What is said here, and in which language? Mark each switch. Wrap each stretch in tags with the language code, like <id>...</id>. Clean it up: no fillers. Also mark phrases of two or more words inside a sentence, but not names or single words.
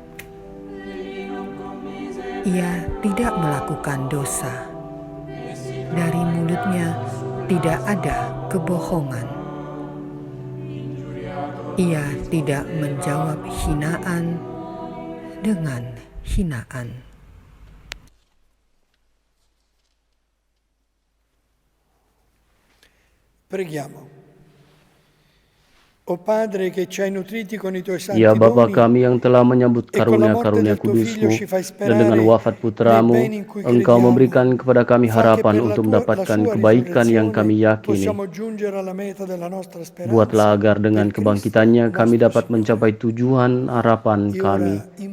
<id>Ia tidak melakukan dosa. Dari mulutnya tidak ada kebohongan. Ia tidak menjawab hinaan dengan hinaan.</id> <it>Preghiamo. O Padre che ci hai nutriti con i tuoi santi</it> <id>Ya Bapa</id> <it>doni,</it> <id>kami yang telah menyambut karunia-karunia kudus-Mu, dan dengan wafat putra-Mu, Engkau memberikan kepada kami harapan untuk mendapatkan kebaikan yang kami yakini. Buatlah agar dengan kebangkitannya kami dapat mencapai tujuan harapan kami.</id>